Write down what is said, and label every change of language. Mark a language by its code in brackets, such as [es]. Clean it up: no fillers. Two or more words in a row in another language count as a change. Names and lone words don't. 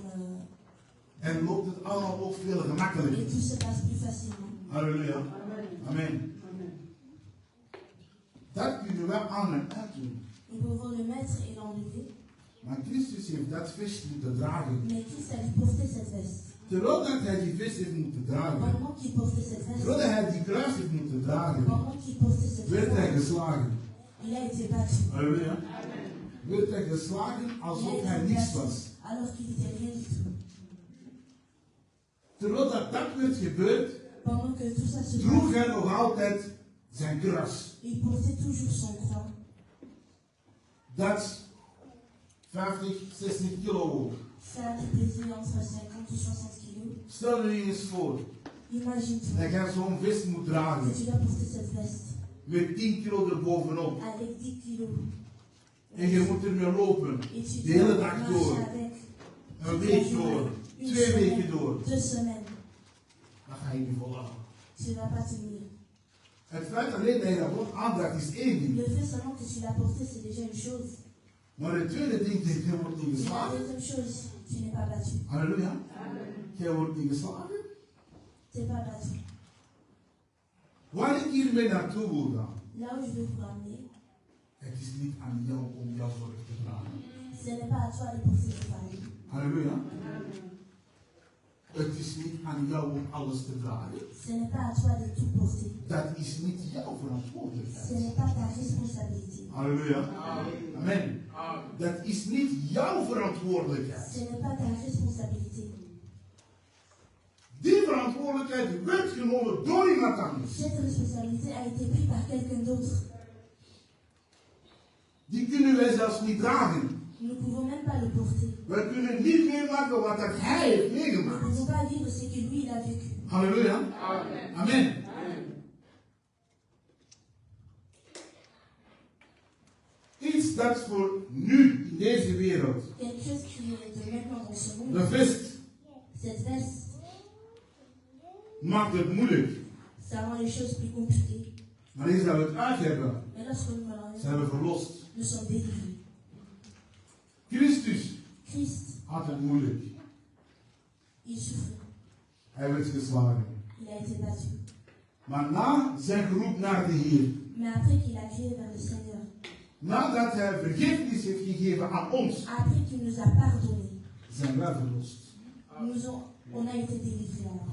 [nl] En loopt het allemaal ook veel [fr] Et [nl] gemakkelijker. [fr] tout se passe plus facilement. [nl] Halleluja. Amen. Dat kunnen we aan en uitdoen. [fr] Nous pouvons le mettre et l'enlever. [nl] Maar Christus heeft dat vest moeten dragen. [fr] Mais Christ a dû porter cette veste. [nl] Terwijl dat hij die vest heeft moeten dragen, [fr] Pendant qu'il portait cette [nl] terwijl [fr] veste, [nl] hij die kruis heeft moeten dragen, [fr] pendant qu'il portait cette [nl] werd hij [fr] veste, [nl] geslagen. [fr] Il a été battu. [nl] Halleluja. Werd hij geslagen alsof hij niets was. [fr] Alors qu'il n'était rien du tout. [nl] Terwijl dat werd gebeurd, [fr] Pendant que tout ça se [nl] droeg [fr] passait, [nl] hij nog altijd zijn kruis. [fr] il portait toujours son croix. [nl] Dat 50, 60 kilo woog. [fr] Ça pesait entre 50 ou 60 kilos. [nl] Stel je eens voor [fr] Imagine-toi [nl] dat je zo'n vest moet dragen [fr] que tu dois porter cette veste [nl] met 10 kilo erbovenop. [fr] avec 10 kilos. [nl] En je moet ermee lopen. [fr] Et tu [nl] De hele [fr] dois [nl] dag [fr] marcher [nl] door. [fr] avec [nl] Een week door. 2 weken door. [fr] 2 semaines. [nl] Dan ga je niet volhouden. [fr] Tu ne vas pas tenir. [nl] Het feit alleen dat je dat wordt aandraagt is één ding. [fr] Le fait seulement que tu l'as porté, c'est déjà une chose. [nl] Maar het tweede ding is, je wordt niet [fr] Et la [nl] geslagen. [fr] deuxième chose, tu n'es pas battu. [nl] Halleluja. Je wordt niet geslagen. [fr] Tu n'es pas battu. [nl] Waar ik hiermee naartoe wil gaan, [fr] Là où je veux vous ramener, [nl] het is niet aan jou om jouw zorg te dragen. [fr] ce n'est pas à toi de porter tes fardeaux. [nl] Halleluja. Het is niet aan jou om alles te dragen. [fr] Ce n'est pas à toi de tout porter. [nl] Dat is niet jouw [fr] Ce [nl] verantwoordelijkheid. [fr] n'est pas ta responsabilité. [nl] Halleluja. Amen. Dat is niet jouw verantwoordelijkheid. [fr] Ce n'est pas ta responsabilité. [nl] Die verantwoordelijkheid werd genomen door iemand anders. [fr] Cette responsabilité a été prise par quelqu'un d'autre. [nl] Die kunnen wij zelfs niet dragen. [fr] Nous ne pouvons même pas le porter. [nl] Wij kunnen niet meemaken wat dat hij heeft [fr] Nous ne [nl] meegemaakt. [fr] pouvons pas vivre ce que lui il a vécu. [nl] Halleluja. Amen. Iets dat voor nu in deze wereld, [fr] Quelque chose qui est de maintenant dans ce monde, [nl] de vest, [fr] cette veste, [nl] maakt het moeilijk. [fr] ça rend les choses plus compliquées. [nl] Maar eens dat we het uit hebben, [fr] Mais lorsque nous l'enlèvons, [nl] zijn we verlost. [fr] nous sommes délivrés. [nl] Christus [fr] Christ, [nl] had het moeilijk. [fr] il souffrait. [nl] Hij werd geslagen. [fr] Il a été battu. [nl] Maar na zijn geroep naar de Heer, [fr] Mais après qu'il a crié vers le Seigneur, [nl] nadat hij vergiffenis heeft gegeven aan ons, [fr] après qu'il nous a pardonné, [nl] zijn wij verlost. [fr] on a été délivrés alors.